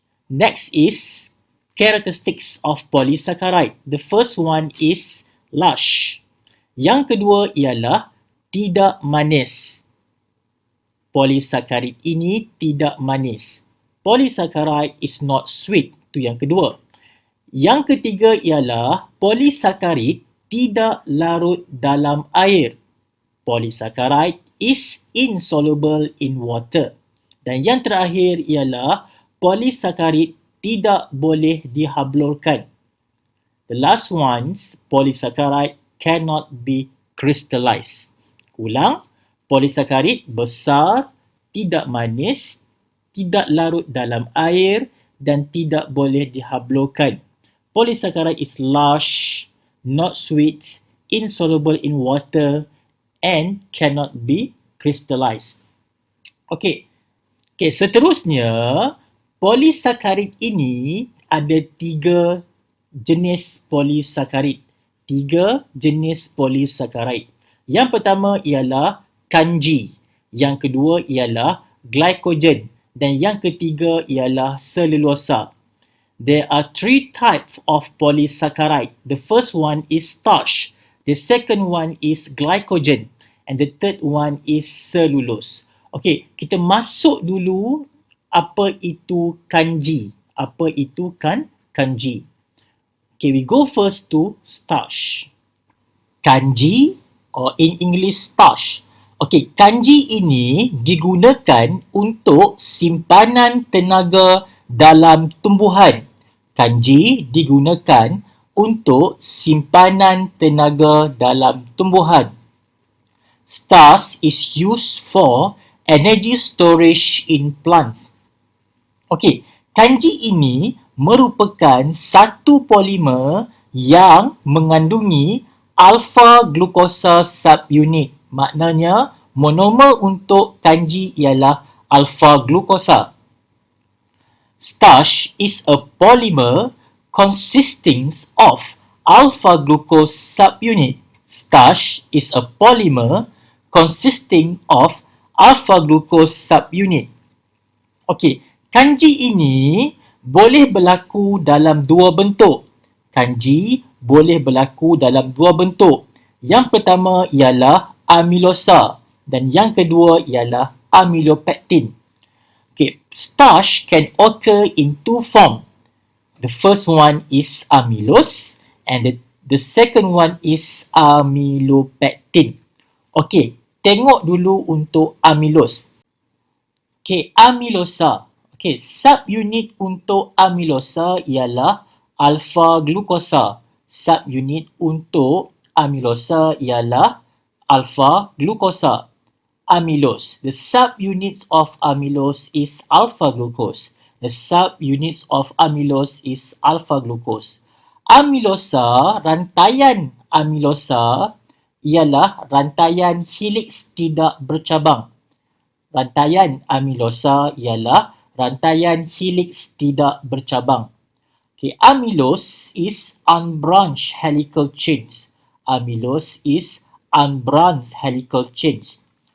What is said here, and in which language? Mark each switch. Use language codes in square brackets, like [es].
[en] Next is characteristics of polysaccharide. The first one is lush. [ms] Yang kedua ialah tidak manis. Polisakarid ini tidak manis. [en] Polysaccharide is not sweet. [ms] Itu yang kedua. Yang ketiga ialah polisakarid tidak larut dalam air. [en] Polysaccharide is insoluble in water. [ms] Dan yang terakhir ialah polisakarid tidak boleh dihablurkan. [en] The last ones, polysaccharide cannot be crystallized. [ms] Ulang, polisakarid besar, tidak manis, tidak larut dalam air dan tidak boleh dihablurkan. [en] Polysaccharide is large, not sweet, insoluble in water and cannot be crystallized. [ms] Okey. Seterusnya, polisakarid ini ada 3 jenis polisakarid. 3 jenis polisakarid. Yang pertama ialah kanji. Yang kedua ialah glycogen. Dan yang ketiga ialah selulosa. [en] There are 3 types of polysaccharide. The first one is starch. The second one is glycogen. And the third one is cellulose. [ms] Okey, kita masuk dulu apa itu kanji. Apa itu kanji? [en] Okay, we go first to starch. Kanji or in English starch. [ms] Okay, kanji ini digunakan untuk simpanan tenaga dalam tumbuhan. Kanji digunakan untuk simpanan tenaga dalam tumbuhan. [en] Starch is used for energy storage in plants. [ms] Okey, kanji ini merupakan satu polimer yang mengandungi alpha glukosa subunit. Maknanya monomer untuk kanji ialah alpha glukosa. [en] Starch is a polymer consisting of alpha glucose subunit. Starch is a polymer consisting of alpha glucose subunit. [ms] Okey, kanji ini boleh berlaku dalam 2 bentuk. Kanji boleh berlaku dalam 2 bentuk. Yang pertama ialah amilosa dan yang kedua ialah amylopectin. [en] Okay, starch can occur in 2 forms. The first one is amylose and the second one is amylopectin. [ms] Okay, tengok dulu untuk amylose. Okay, amylosa. Okay, subunit untuk amylosa ialah alpha glukosa. Subunit untuk amylosa ialah alpha glukosa. [en] Amylose. The subunit of amylose is alpha glucose. The subunit of amylose is alpha glucose. [ms] Amylosa, rantaian amylosa ialah rantaian helix tidak bercabang. Rantaian amylosa ialah rantaian helix tidak bercabang. [en] Okay, amylose is unbranched helical chains. Amylose is unbranched helical chains.